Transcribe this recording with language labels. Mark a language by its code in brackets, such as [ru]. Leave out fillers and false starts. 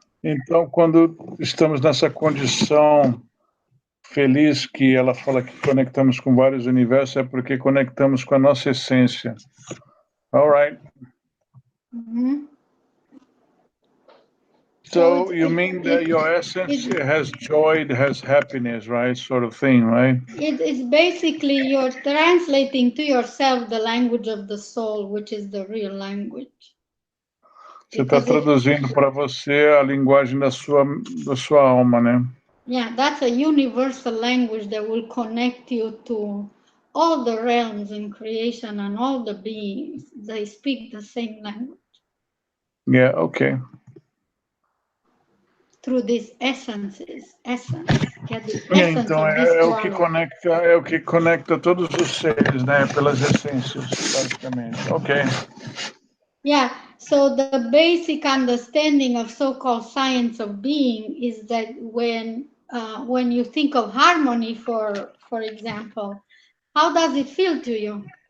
[pt] Então, quando estamos nessa condição feliz, que ela fala que conectamos com vários universos, é porque conectamos com a nossa essência. [en] All right. Mm-hmm. So you mean that your essence has joy, it has happiness, right? Sort of thing, right? It's basically you're translating to yourself the language of the soul, which is the real language. [pt] Você está traduzindo para você a linguagem da sua alma, né? [en] Yeah, that's a universal language that will connect you to all the realms in creation and all the beings. They speak the same language. Yeah, okay. Through these essences, [pt] Então é o que conecta todos os seres, né? Pelas essências, basicamente. [en] Okay. Yeah. So the basic understanding of so-called science of being is that when you think of harmony, for example, how does it feel to you?